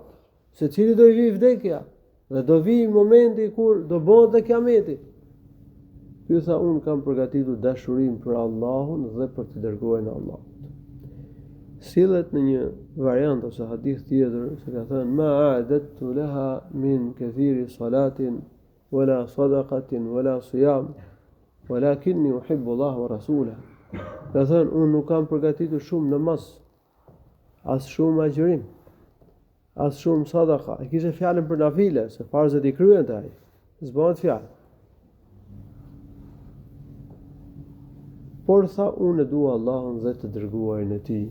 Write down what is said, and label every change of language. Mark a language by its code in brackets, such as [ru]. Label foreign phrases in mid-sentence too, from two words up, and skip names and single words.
[sq] Secili do i vi vdekja dhe do vi momenti kur do bëhet dhe kiameti. Ky tha, unë kam përgatitur dashurinë për Allahun dhe për të dërguarin e Allahut. Sillet në një variant ose hadith tjetër se ka thënë [ar] ما أعددت لها من كثير صلاة ولا صدقة ولا صيام ولكني أحب الله ورسوله. [sq] Ka thënë, unë nuk kam përgatitur shumë namaz, as shumë agjërim, as shumë sadaqa. E kishte fjalën për nafile, se farzët i kryen të ai. S'bëhet fjalë. Por tha, unë e dua Allahun dhe të dërguarin e tij.